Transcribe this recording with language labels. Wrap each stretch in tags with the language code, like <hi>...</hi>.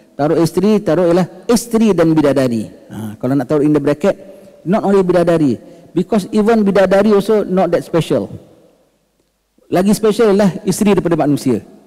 <ms>Taruh isteri, taruh ialah isteri dan bidadari. Kalau nak taruh</ms> <en>in the bracket, not only bidadari, because even bidadari also not that special.</en> <ms>Lagi special ialah isteri daripada manusia.</ms>